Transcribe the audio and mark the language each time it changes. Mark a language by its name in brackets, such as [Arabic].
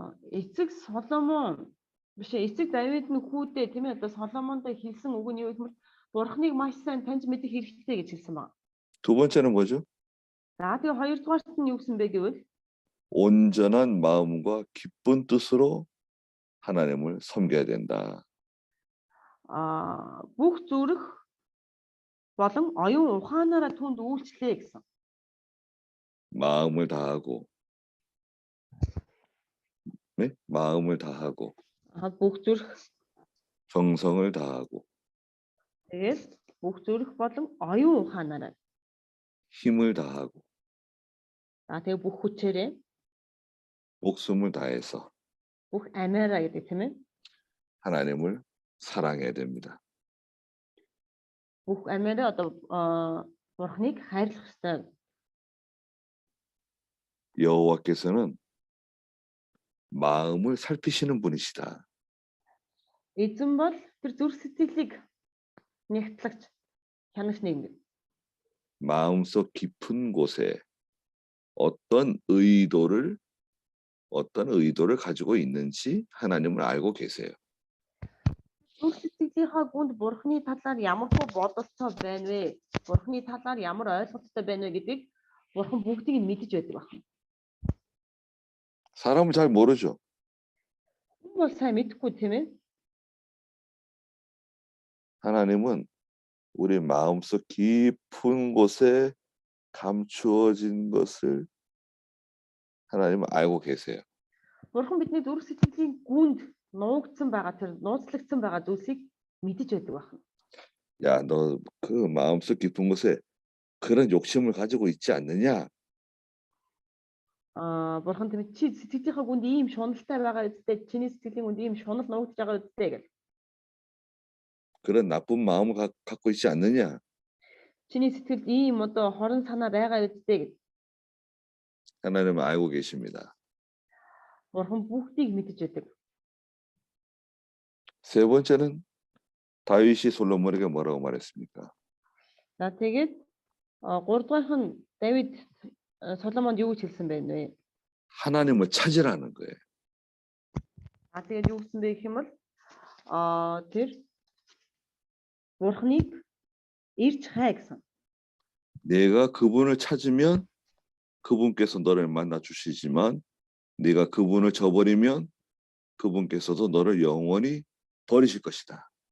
[Mongolian] Эцэг Соломон биш эцэг Давид нь хүүдээ тийм ээ одоо Соломондоо хэлсэн үг нь юу гэвэл Бурхныг маш сайн таньж мэдэх хэрэгтэй гэж хэлсэн байна. [Korean] 두 번째는 뭐죠? [Mongolian] За тэгээ хоёрдугаарт нь юу гэсэн бэ гэвэл [Korean] 온전한 마음과 기쁜 뜻으로 하나님을 섬겨야 된다. [Mongolian] бүх зүрх болон оюун ухаанаараа түнд үйлчлээ гэсэн. [Korean] 마음을 다하고, 네? 마음을 다하고, [Mongolian] Бүх зүрх [Korean] 정성을 다하고, [Mongolian] тэгээд бүх зүрх болон оюун ухаанаараа. [Korean] 힘을 다하고, [Mongolian] Тэгээ бүх хүчээрээ [Korean] 목숨을 다해서 [Mongolian] бүх амиараа гэдэг тийм ээ. [Korean] 하나님을 사랑해야 됩니다. [Mongolian] Бүх амиараа одоо Бурхныг хайрлах ёстой. [Korean] 여호와께서는 마음을 살피시는 분이시다. [Mongolian] Эзэн бол тэр зүрх сэтгэлийг нэгтлагч хянагч нэг. [Korean] 마음속 깊은 곳에 어떤 의도를 가지고 있는지 하나님을 알고 계세요. [Mongolian] Зүрх сэтгэлийнхаа гүнд Бурхны талаар ямар хөө бодолцоо байна вэ? Бурхны талаар ямар ойлголттой байна вэ гэдгийг Бурхан бүгдийг нь мэдэж байдаг байна. [Korean] 사람은 잘 모르죠. [Mongolian] Хүн бол сайн мэдэхгүй тийм ээ. [Korean] 하나님은 우리 마음속 깊은 곳에 감추어진 것을 하나님은 알고 계세요. [Mongolian] Бурхан бидний зүрх сэтгэлийн гүнд нуугдсан байгаа тэр нууцлагдсан байгаа зүйлсийг мэдэж байдаг байна. [Korean] 야, 너 그 마음속 깊은 곳에 그런 욕심을 가지고 있지 않느냐? [Mongolian] Бурхан тийм чи сэтгэлийнхаа гүнд ийм шуналтай байгаа үстэй чиний сэтгэлийн гүнд ийм шунал нуугдж байгаа үстэй гэл. [Korean] 그런 나쁜 마음을 갖고 있지 않느냐? [Mongolian] Чиний сэтгэлд ийм одоо хорон санаа байгаа үстэй гэл. [Korean] 하나님은 알고 계십니다. [Mongolian] Бурхан бүгдийг мэдэж байдаг. [Korean] 세 번째는 다윗이 솔로몬에게 뭐라고 말했습니까? [Mongolian] За тэгээд 3 дугаарх нь Давид Соломонд юу гэж хэлсэн бэ нэ? [Korean] 하나님을 찾으라는 거예요. [Mongolian] Тэгээд юу гэсэн бэ гэх юм бол тэр Бурхныг ирж хай гэсэн. [Korean] 내가 그분을 찾으면 그분께서 너를 만나 주시지만 네가 그분을 저버리면 그분께서도 너를 영원히 버리실 것이다.